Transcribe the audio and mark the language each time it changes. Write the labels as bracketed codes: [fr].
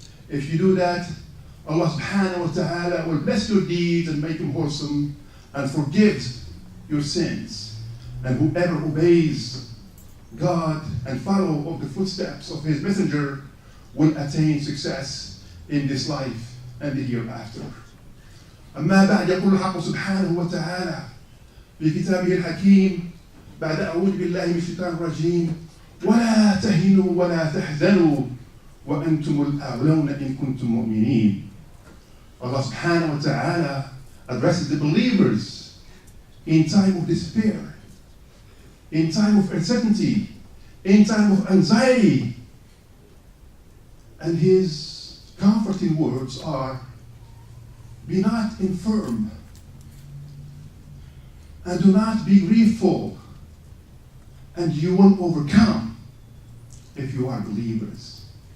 [en] If you do that, Allah subhanahu wa ta'ala will bless your deeds and make them wholesome and forgives your sins. And whoever obeys God and follow of the footsteps of His messenger will attain success in this life and the hereafter. [ar] أما بعد يقول الحق سبحانه وتعالى في كتابه الحكيم بعد أعوذ بالله من الشيطان الرجيم ولا تهنوا ولا تحزنوا وأنتم الأعلون إن كنتم مؤمنين. [en] Allah subhanahu wa ta'ala addresses the believers in time of despair, in time of uncertainty, in time of anxiety. And his comforting words are, be not infirm, and do not be grieveful, and you will overcome if you are believers.